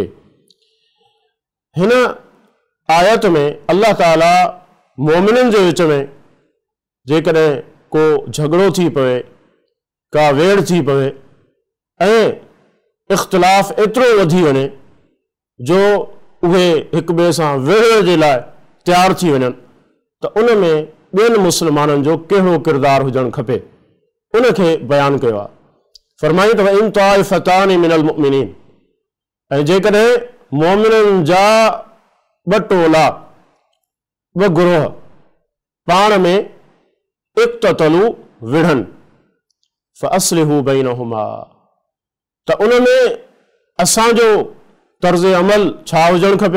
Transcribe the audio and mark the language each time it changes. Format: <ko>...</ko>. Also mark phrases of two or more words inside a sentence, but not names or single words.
<sd>हिन आयत में अल्लाह ताला मोमिननि जे विच में जेकॾहिं को झगड़ो थी पवे, का वेड़ थी पवे ऐं इख़्तिलाफ़ एतिरो वधी वञे जो उहे हिक ॿिए सां विढ़ण जे लाइ तयारु थी वञनि, त उन में ॿियनि मुस्लमाननि जो कहिड़ो किरदारु हुजणु खपे, उनखे बयानु कयो आहे।</sd> <ar>फरमाई त إن طائفتان من المؤمنين,</ar> <sd>ऐं जेकॾहिं मोमिननि जा ॿ टोला, ॿ गुरोह पाण में इक़्ततलू विढ़नि,</sd> <ar>فأصلحوا بينهما,</ar> <sd>त उन में असांजो तर्ज़ अमल छा हुजणु खपे?</sd>